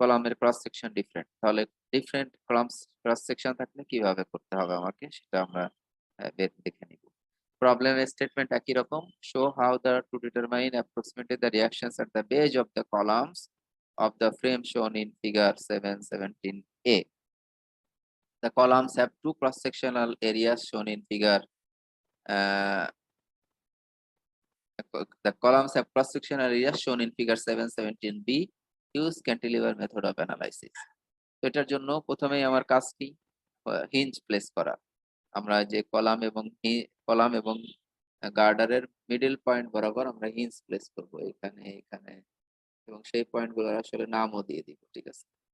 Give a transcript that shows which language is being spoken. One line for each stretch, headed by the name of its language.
Bangla: কলামের cross section different, তাহলে different columns cross section থাকলে কিভাবে করতে হবে আমাকে সেটা আমরা দেখে নিব। প্রবলেম স্টেটমেন্ট একই রকম,
English: Show how the to determine approximately the reactions at the base of the columns of the frame shown in figure 717A. The columns have two cross-sectional areas shown in figure. Uh, the columns have cross-sectional areas shown in figure 717B. Use cantilever method of analysis.
Bangla: তো এটার জন্য প্রথমেই আমার কাজ কি, hinge place করা। আমরা যে কলাম এবং গার্ডারের মিডল পয়েন্ট বরাবর আমরা হিঞ্জ প্লেস করব, এখানে এখানে, এবং সেই পয়েন্টগুলোর আসলে নামও দিয়ে দিব, ঠিক আছে।